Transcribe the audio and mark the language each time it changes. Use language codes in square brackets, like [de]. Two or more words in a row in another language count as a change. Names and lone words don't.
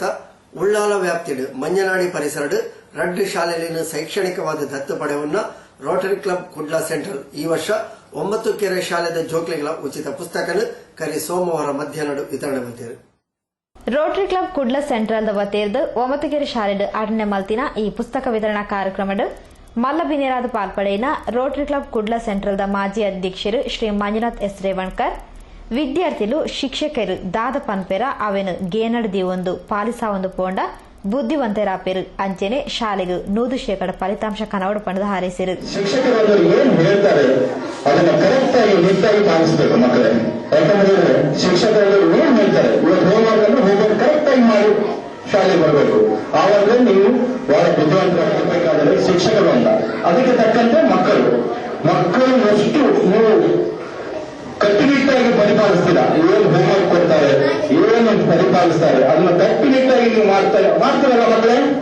[tcy] ಉಳ್ಳಾಲ ವ್ಯಾಪ್ತಿಡ್ ಮಂಜನಾಡಿ ಪರಿಸರಡ್ ರಡ್ಡು ಶಾಲೆಯಲ್ಲಿನ ಶೈಕ್ಷಣಿಕವಾದ ದತ್ತು ಪಡೆವನ್ನ ರೋಟರಿ ಕ್ಲಬ್ ಕುಡ್ಲಾ ಸೆಂಟ್ರಲ್ ಈ ವರ್ಷ 9 ಕೆರೆ ಶಾಲೆದ ಜೋಕ್ಲಿಗಳ ಉಚಿತ ಪುಸ್ತಕನ ಕರಿ ಸೋಮವಾರ ಮಧ್ಯಾಹ್ನ [kn] ವಿತರಣೆ ಮಾಡಿದರು. [tcy] ರೋಟರಿ ಕ್ಲಬ್ ಕುಡ್ಲ ಸೆಂಟ್ರಲ್ ವತಿರ್ದು 9 ಕೆರೆ ಶಾಲೆಡ್ ಆಟನೆ ಮಲ್ತಿನ ಈ ಪುಸ್ತಕ ವಿತರಣಾ ಕಾರ್ಯಕ್ರಮಡ್ ಮಲ್ಲಬಿನೇರಾದ ಪಾಲ್ಪಡೆಯಿನ ರೋಟರಿ ಕ್ಲಬ್ ಕುಡ್ಲ ಸೆಂಟ್ರಲ್ದ ಮಾಜಿ ಅಧ್ಯಕ್ಷರು ಶ್ರೀ ಮಂಜುನಾಥ್ ಎಸ್ ರೇವಣ್ಕರ್, ವಿದ್ಯಾರ್ಥಿಗಳು, ಶಿಕ್ಷಕರು ದಾದ ಪನ್ಪೆರ ಅವೆನು ಗೇನಡ್ದಿ ಒಂದು ಪಾಲಿಸಾವೊಂದು ಪೋಂಡ ಬುದ್ಧಿವಂತರಾಪೇರು ಅಂಚೆನೆ ಶಾಲೆಗೆ 100% ಫಲಿತಾಂಶ ಕನವಡ ಪಂಡದ ಹಾರೈಸಿರು. [kn] ಶಿಕ್ಷಕರು ಏನ್ ಹೇಳ್ತಾರೆ ಅದನ್ನ ಕರೆಕ್ಟ್ ಆಗಿ ನಿಟ್ಟಾಗಿ ಪಾಲಿಸಬೇಕು ಮಕ್ಕಳೇ. ಯಾಕಂದ್ರೆ ಶಿಕ್ಷಕರು ಏನ್ ಹೇಳ್ತಾರೆ ಇವತ್ತು ಹೋಮ್ವರ್ಕ್ ಕರೆಕ್ಟ್ ಆಗಿ ಮಾಡಿ ಶಾಲೆಗೆ ಬರಬೇಕು. ಆವಾಗ ನೀವು ಬಹಳ ಬುದ್ಧಿವಂತರಾಗಬೇಕಾದರೆ ಶಿಕ್ಷಕರು ಅಂತ. ಅದಕ್ಕೆ ತಕ್ಕಂತೆ ಮಕ್ಕಳು ಎಷ್ಟು ನೀವು ಕಟ್ಟುನಿಟ್ಟಾಗಿ ಪರಿಪಾಲಿಸ್ತೀರಾ, ಏನು ಹೋಮ್ವರ್ಕ್ ಕೊಡ್ತಾರೆ, ಏನು ಪರಿಪಾಲಿಸ್ತಾರೆ, ಅದನ್ನ ಕಟ್ಟುನಿಟ್ಟಾಗಿ ನೀವು ಮಾಡ್ತೀರಲ್ಲ ಮಕ್ಕಳೇ.